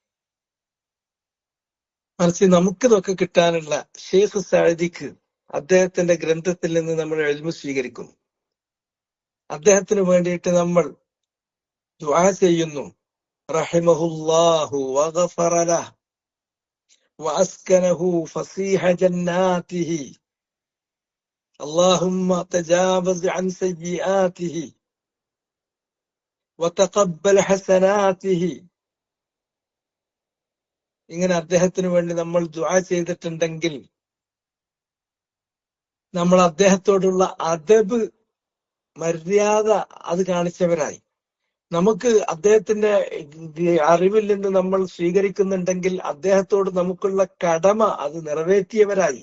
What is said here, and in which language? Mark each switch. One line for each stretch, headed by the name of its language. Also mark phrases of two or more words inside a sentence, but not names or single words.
Malayalam: മറിച്ച് നമുക്കിതൊക്കെ കിട്ടാനുള്ള ഷെയ്ഖ് സഅദിക്ക് അദ്ദേഹത്തിന്റെ ഗ്രന്ഥത്തിൽ നിന്ന് നമ്മൾ ഇൽമു സ്വീകരിക്കുന്നു. അദ്ദേഹത്തിന് വേണ്ടിയിട്ട് നമ്മൾ ദുആ ചെയ്യുന്നു.
Arabic: رحمه الله وغفر له وأسكنه فسيح جناته اللهم تجاوز عن سيئاته وتقبل حسناته
Malayalam: ഇങ്ങനെ അദ്ദേഹത്തിന് വേണ്ടി നമ്മൾ ദുആ ചെയ്തിട്ടുണ്ടെങ്കിൽ നമ്മൾ അദ്ദേഹത്തോടുള്ള അദബ്, മര്യാദ അത് കാണിച്ചവരായി. നമുക്ക് അദ്ദേഹത്തിന്റെ അറിവിൽ നിന്ന് നമ്മൾ സ്വീകരിക്കുന്നുണ്ടെങ്കിൽ അദ്ദേഹത്തോട് നമുക്കുള്ള കടമ അത് നിറവേറ്റിയവരായി.